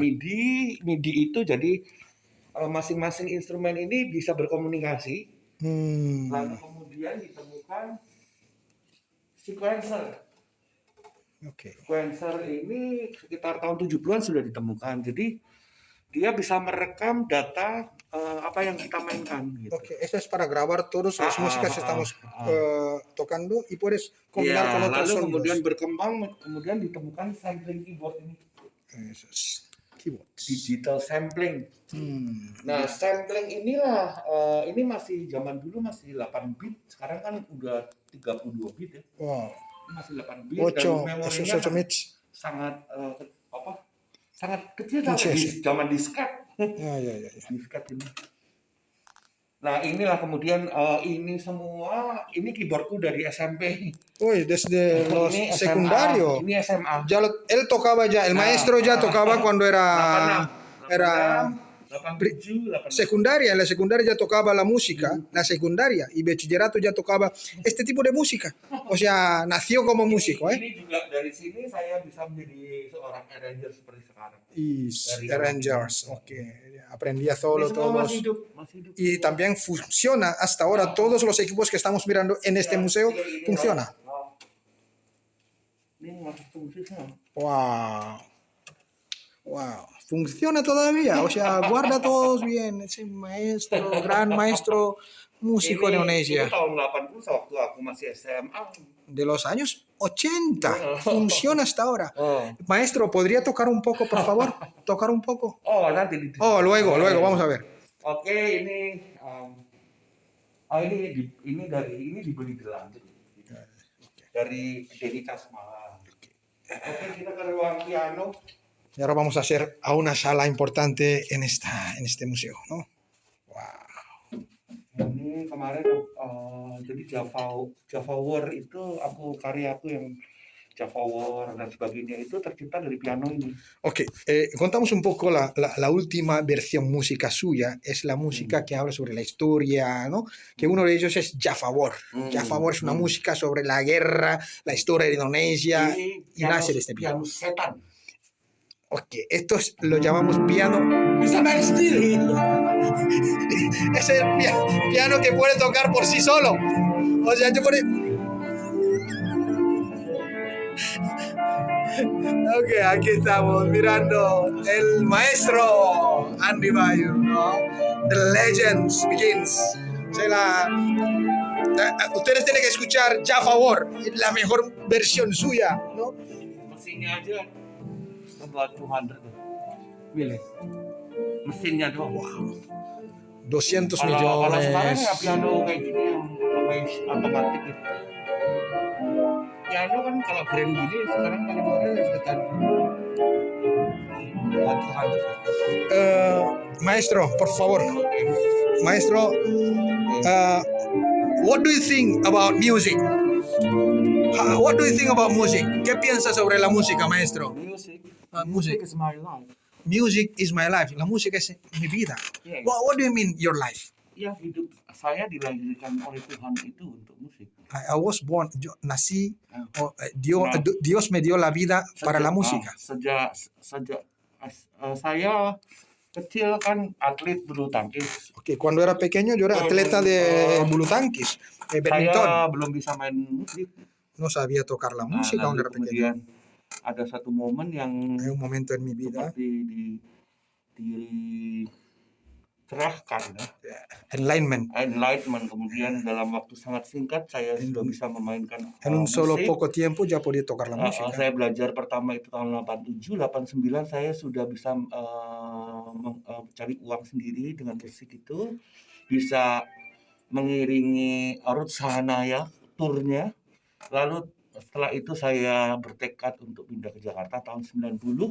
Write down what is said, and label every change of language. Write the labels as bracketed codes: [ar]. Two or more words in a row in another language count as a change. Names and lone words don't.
[id] MIDI itu jadi masing-masing instrumen ini bisa berkomunikasi. Lalu kemudian ditemukan sequencer. Sequencer ini sekitar tahun 70-an sudah ditemukan. Jadi dia bisa merekam data apa yang kita mainkan gitu. [es] Eso es para grabar todas las músicas que estamos tocando y puedes combinar con otros sonidos. [id] Kemudian berkembang, kemudian ditemukan [en] sampling keyboard [id] ini. Keyboard. [en] Digital sampling. [id] Nah, sampling inilah ini masih zaman dulu masih 8 bit, sekarang kan udah 32 bit ya. Wow. Masih 8 bit dan memorinya sangat sangat kecil, zaman disket. Ya. Disket ini. Nah inilah kemudian ini semua ini keyboardku dari SMP. [es] Uy, desde los [id] Ini SMA, [es] secundario. [id] ini SMA. [es] Ya él tocaba ya, el [id] Nah, [es] maestro ya tocaba cuando 86, era 86, 87, 86. secundaria. En la secundaria ya tocaba la música, la secundaria, y bachillerato ya tocaba este tipo de música. O sea, nació como músico, ¿eh? [id] Ini juga dari sini saya bisa menjadi seorang arranger seperti sekarang. [es] Y [id] Dari [es] Rangers, ok. Aprendía [id] Ini [es] solo [id] semua [es] todos. [id] masih hidup, masih hidup. [es] Y también funciona hasta ahora. Todos los equipos que estamos mirando en este museo funciona. [id] Ini masih fungsi semua. [es] Wow. Wow. Funciona todavía. O sea, guarda todos bien. Ese maestro, gran maestro músico de [id] Ini [es] Indonesia. [id] tahun 80 waktu aku masih SMA. [es] De los años 80. Funciona hasta ahora. Oh, Maestro, ¿podría tocar un poco, por favor? Tocar un poco. [id] oh nanti di. [es] Oh, luego, vamos a ver. [id] Oke, ini ini dibeli di London. Dari Denny Casmala. Oke, kita ke ruang piano. [es] Y ahora vamos a hacer a una sala importante en este museo, ¿no? Wow. [id] Ini kemarin jadi Java War itu karyaku yang Java War dan sebagainya itu tercipta dari piano ini. [es] Ok, contamos un poco la última versión música suya, es la música que habla sobre la historia, ¿no? Que uno de ellos es Java War. Java War es una música sobre la guerra, la historia de Indonesia, y nace de este piano. [id] Piano setan. [es] Ok, estos lo llamamos piano. [id] Bisa main sendiri. [es] Es el piano que puede tocar por sí solo. O sea, yo Ok, aquí estamos mirando el maestro Andy Bayu, ¿no? [en] The Legends Begins. [es] O sea, ustedes tienen que escuchar Java War, la mejor versión suya, ¿no? [id] Mesinnya aja about 200. Pilih. Mesinnya doang. Wow. 200 Kalau sekarang [es] millones. [id] ya piano kayak gini yang otomatis gitu. Piano kan kalau brand gini sekarang paling murah ya sekitar 200. [es] Maestro, por favor. Maestro, [en] what do you think about music? What do you think about music? [es] ¿Qué piensa sobre la música, maestro? [en] Music. Music. Is my life. Music is my life. [es] La música es mi vida. [en] Yeah. What do you mean your life? [id] Ya hidup saya dilahirkan oleh Tuhan itu untuk musik. [en] I was born, [es] yo nací, Dios me dio la vida para la música. [id] Sejak saya kecil kan atlet bulu tangkis. [es] Okay, cuando era pequeño yo era atleta de [id] bulu tanquis, [es] badminton. [id] Saya belum bisa main musik. [es] No sabía tocar la música cuando era pequeño. [id] Kemudian ada satu momen yang [es] Hay un momento en mi vida. [id] seperti dicerahkan, [en] Enlightenment. enlightenment. [id] Kemudian dalam waktu sangat singkat saya sudah bisa memainkan [es] En un solo [id] musik. [es] poco tiempo ya podía tocar la música. [id] Saya belajar pertama itu tahun 87, 89 saya sudah bisa cari uang sendiri dengan musik itu, bisa mengiringi Ruth Sahanaya turnya. Lalu setelah itu saya bertekad untuk pindah ke Jakarta tahun 90.